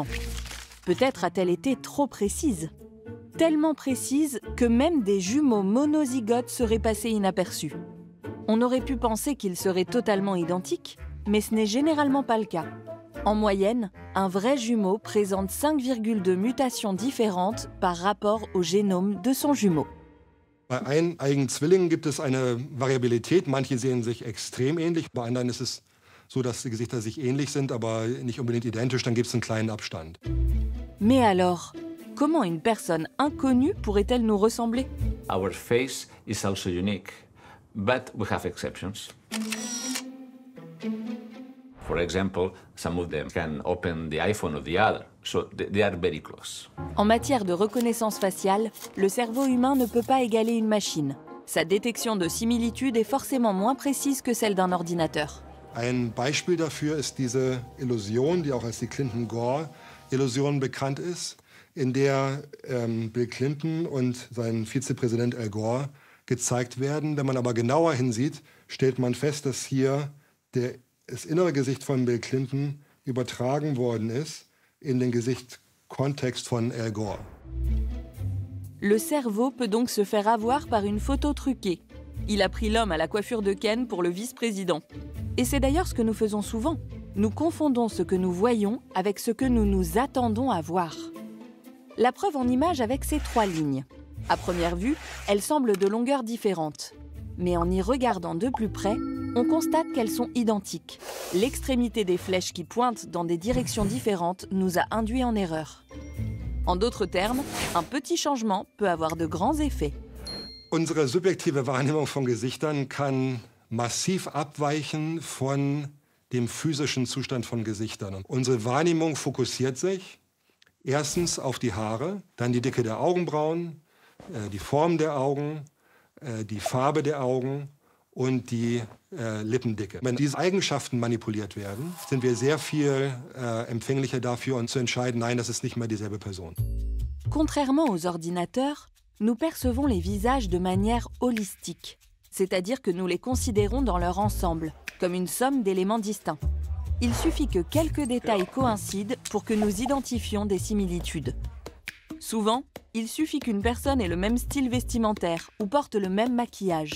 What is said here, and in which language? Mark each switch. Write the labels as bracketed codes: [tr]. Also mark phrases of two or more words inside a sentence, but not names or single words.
[fr] Peut-être a-t-elle été trop précise. Tellement précise que même des jumeaux monozygotes seraient passés inaperçus. On aurait pu penser qu'ils seraient totalement identiques, mais ce n'est généralement pas le cas. En moyenne, un vrai jumeau présente 5,2 mutations différentes par rapport au génome de son jumeau. [de] Bei eineigen Zwillingen gibt es eine Variabilität. Manche sehen sich extrem ähnlich. Bei anderen ist es so, dass die Gesichter sich ähnlich sind, aber nicht unbedingt identisch. Dann gibt es einen kleinen Abstand. [fr] Mais alors, comment une personne inconnue pourrait-elle nous ressembler? [en] Our face is also unique, but we have exceptions. For example, some of them can open the iPhone of the other, so they are very close. [fr] En matière de reconnaissance faciale, le cerveau humain ne peut pas égaler une machine. Sa détection de similitude est forcément moins précise que celle d'un ordinateur. [de] Ein Beispiel dafür ist diese Illusion, die auch als die Clinton-Gore-Illusion bekannt ist, in der Bill Clinton und sein Vizepräsident Al Gore gezeigt werden. Wenn man aber genauer hinsieht, stellt man fest, dass hier das innere Gesicht von Bill Clinton übertragen worden ist in den Gesichtskontext von Al Gore. [fr] Le cerveau peut donc se faire avoir par une photo truquée. Il a pris l'homme à la coiffure de Ken pour le vice-président. Et c'est d'ailleurs ce que nous faisons souvent. Nous confondons ce que nous voyons avec ce que nous nous attendons à voir. La preuve en image avec ces 3 lignes. À première vue, elles semblent de longueurs différentes. Mais en y regardant de plus près, on constate qu'elles sont identiques. L'extrémité des flèches qui pointent dans des directions différentes nous a induits en erreur. En d'autres termes, un petit changement peut avoir de grands effets. [de] Unsere subjektive Wahrnehmung von Gesichtern kann massiv abweichen von dem physischen Zustand von Gesichtern. Und unsere Wahrnehmung fokussiert sich erstens auf die Haare, dann die Dicke der Augenbrauen, die Form der Augen, die Farbe der Augen und die Lippendicke. Wenn diese Eigenschaften manipuliert werden, sind wir sehr viel empfänglicher dafür, uns zu entscheiden, nein, das ist nicht mehr dieselbe Person. [fr] Contrairement aux ordinateurs, nous percevons les visages de manière holistique, c'est-à-dire que nous les considérons dans leur ensemble, comme une somme d'éléments distincts. Il suffit que quelques détails coïncident pour que nous identifions des similitudes. Souvent, il suffit qu'une personne ait le même style vestimentaire ou porte le même maquillage.